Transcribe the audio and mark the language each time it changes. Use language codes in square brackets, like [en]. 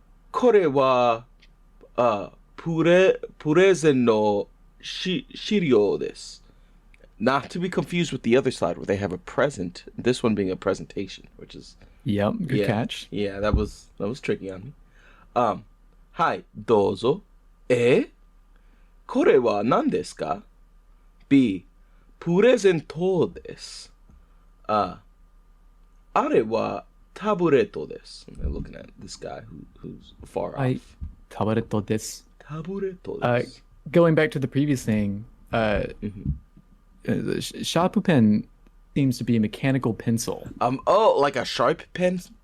[ja] これはプレゼンの資料です. [en] Not to be confused with the other slide where they have a present. This one being a presentation, which is Yep, good catch. Yeah, that was tricky on me. [ja] はい、どうぞ。これは何ですか?B. プレゼントです。あれはタブレットです。 [en] And they're looking at this guy who's far off. [ja] タブレットです。タブレットです。 [en] Going back to the previous thing, the sharp pen seems to be a mechanical pencil. Like a sharp pen?